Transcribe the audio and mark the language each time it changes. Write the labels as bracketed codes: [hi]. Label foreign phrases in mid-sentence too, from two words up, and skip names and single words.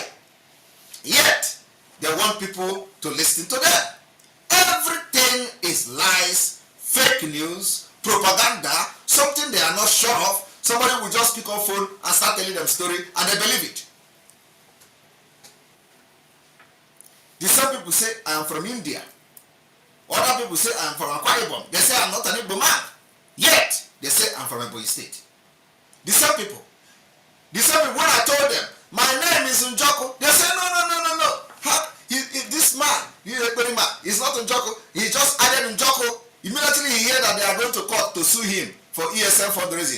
[en] Yet, they want people to listen to them. Everything is lies, fake news, propaganda, something they are not sure of. Somebody will just pick up phone and start telling them story and they believe it. The same people say, I am from India. Other people say, I am from Akwa Ibom. They say, I am not an Igbo man. Yet, they say, I am from Ebonyi State. The same people. The same people, when I told them, my name is Njoku, they say, no. This man, he's not Njoku. He just added Njoku. Immediately he heard that they are going to court to sue him for ESN fundraising.